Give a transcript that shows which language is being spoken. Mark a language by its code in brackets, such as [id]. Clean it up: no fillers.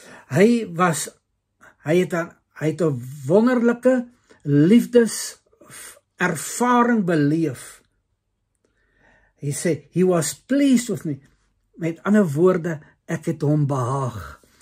[af] Hy het 'n wonderlike liefdeservaring beleef. Hy sê, [en] he was pleased with me. [af] Met ander woorde, ek het hom behaag.